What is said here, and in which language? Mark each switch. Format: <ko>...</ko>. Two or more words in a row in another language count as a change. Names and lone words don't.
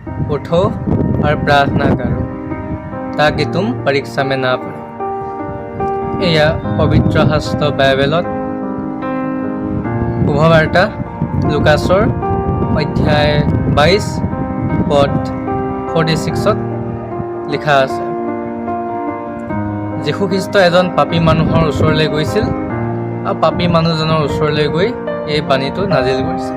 <hi>उठो और प्रार्थना करो ताकि तुम परीक्षा में ना पड़ो।</hi> <as>এয়া পবিত্ৰ শাস্ত্ৰ বাইবেলত শুভবাৰ্তা লুকাছৰ অধ্যায় 22 পদ 46ত লিখা আছে। যীশু খ্ৰীষ্ট এজন পাপী মানুহৰ ওচৰলৈ গৈছিল আৰু পাপী মানুহজনৰ ওচৰলৈ গৈ এই বাণীটো নাজিল কৰিছিল।</as>